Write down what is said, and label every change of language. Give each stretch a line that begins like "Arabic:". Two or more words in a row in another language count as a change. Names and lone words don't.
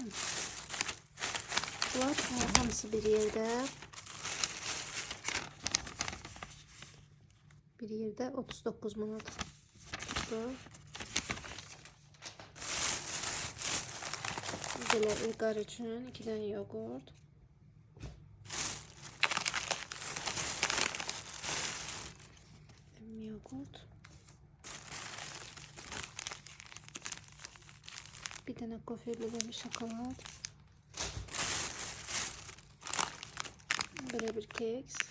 Azerbaijani: Bunlar hamısı bir yerdə. Bir yerdə 39 manat tutdu. Belə ilqar üçün 2 dənə yoğurt.
Turkish: Bir tane kofirli bir şokolad. Böyle bir keks.